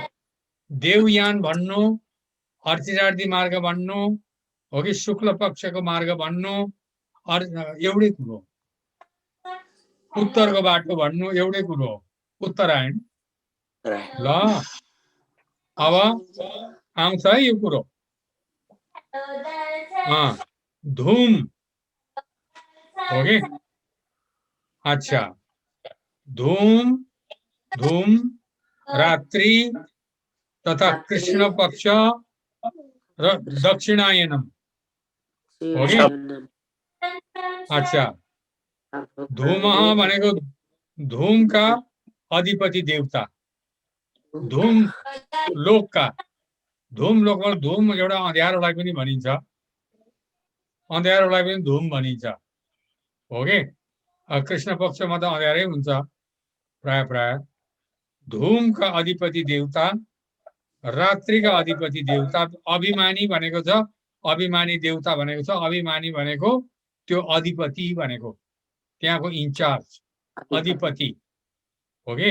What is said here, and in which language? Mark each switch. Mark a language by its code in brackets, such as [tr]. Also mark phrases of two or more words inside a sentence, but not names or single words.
[ne] देवयान भन्नु, अर्चिरादि मार्ग भन्नु हो कि शुक्ल पक्षको मार्ग भन्नु एउटै कुरो हो। उत्तरको बाटो भन्नु एउटै कुरो हो, उत्तरायण। ल अब आउँछ है यो कुरो। धूम हो कि? अच्छा, धूम धूम रात्रि तथा कृष्ण पक्ष र दक्षिणायनम हो कि? अच्छा, धूम भनेको धूमका अधिपति देवता, धूम लोकका, धूम लोकमा धूम एउटा अँध्यारोलाई पनि भनिन्छ, अँध्यारोलाई पनि धूम भनिन्छ हो कि? कृष्ण पक्षमा त अँध्यारै हुन्छ प्राय प्राय। धूमका अधिपति देवता, रात्रिका अधिपति देवता, अभिमानी भनेको छ, अभिमानी देवता भनेको छ, अभिमानी भनेको त्यो अधिपति भनेको त्यहाँको इन्चार्ज अधिपति हो कि?